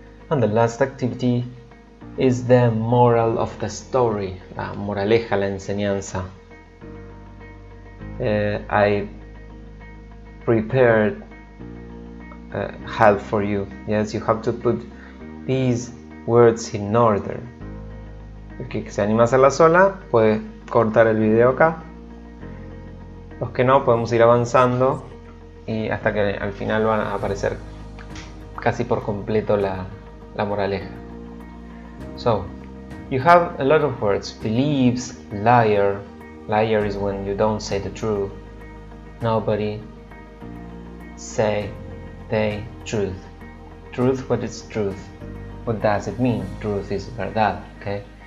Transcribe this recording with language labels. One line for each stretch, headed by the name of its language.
English: And the last activity is the moral of the story,
Spanish: la moraleja, la enseñanza.
English: I prepared help for you. Yes, you have to put these words in order.
Spanish: El que se anima a hacerla sola puede cortar el video acá. Los que no, podemos ir avanzando y hasta que al final van a aparecer casi por completo la moraleja.
English: So, you have a lot of words. Believes, liar. Liar is when you don't say the truth. Nobody, say, they, truth. Truth, what is truth? What does it mean? Truth is verdad, okay?